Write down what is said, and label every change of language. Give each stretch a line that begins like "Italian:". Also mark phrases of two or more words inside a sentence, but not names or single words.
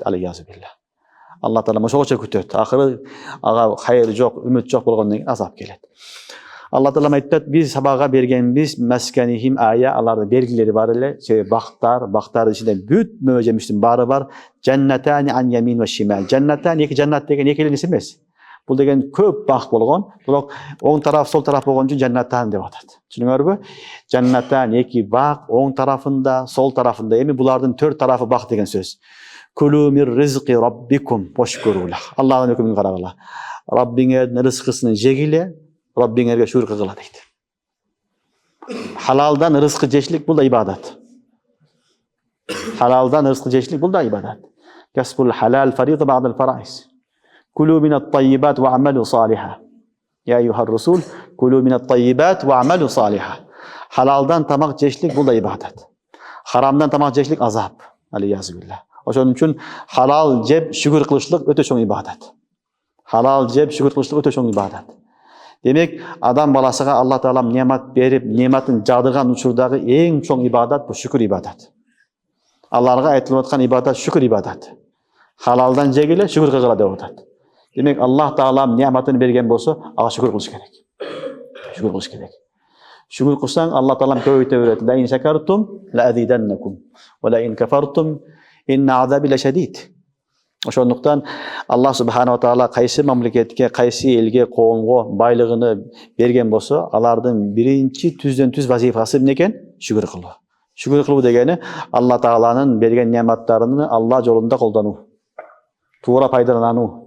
Kyrgyz: Алейхиссалам. Аллах таала ошогочо күтөт. Акыры ага хайыр жок, үмүт жок болгондон кийин азап келет. Аллах таала айтат, биз Сабага бергенбиз
Arabic: مسكنهم آية,
Kyrgyz: алардын белгилери бар эле, бактар ичинде бүт мөбө жемиштин баары бар.
Arabic: جنتان عن يمين وشمال.
Kyrgyz: Жаннатан эки жаннат деген эки эле нерсе эмес. Бул деген көп бак болгон, бирок оң тараф, сол тараф болгон үчүн жаннатан деп атат. Түшүнүңөрбү? Жаннатан эки бак, оң тарафында, сол тарафында. Эми булардын төрт тарафы бак деген сөз.
Arabic: كلوا من رزق ربكم واشكروا له.
Kyrgyz: Аллахтын өкүмүн карагыла. Раббиңердин рызкысын жегиле, Раббиңерге шүгүр кылгыла дейт. Халалдан рызкы жешилик бул да ибадат. Халалдан рызкы жешилик бул да ибадат.
Arabic: كسب الحلال فريضة بعد الفرائض. كلوا من الطيبات واعملوا صالحا يا أيها الرسول كلوا من الطيبات واعملوا صالحا.
Kyrgyz: Халалдан тамак жешилик бул да ибадат. Харамдан тамак жешилик азап. Алейхиссалам. Ошон үчүн халал жеп шүгүр кылышлык өтө чоң ибадат. Халал жеп шүгүр кылышлык өтө чоң ибадат. Демек, адам баласыга Аллах таалам немат берип, нематын жагдырган учурдагы эң чоң ибадат бул шүкүр ибадат. Алларга айтылып аткан ибадат шүкүр ибадат. Халалдан жегиле, шүкүр кылгыла деп атат. Демек, Аллах таалам нематын берген болсо, ага шүкүр кылыш керек. Шүкүр кылыш керек. Шүкүр кылсаң, Аллах таалам көбөйтө берет.
Arabic: لئن شكرتم لأزيدنكم ولئن كفرتم إن عذابي لشديد.
Kyrgyz: Ошондуктан Аллах
Arabic: سبحانه وتعالى
Kyrgyz: кайсы мамлекетке, кайсы элге, коомго байлыгыны берген болсо, алардын биринчи түздөн түз вазифасы эмне экен? Шүгүр кылуу. Шүгүр кылуу дегени Алла тааланын берген нематтарын Алла жолунда колдонуу, туура пайдалануу.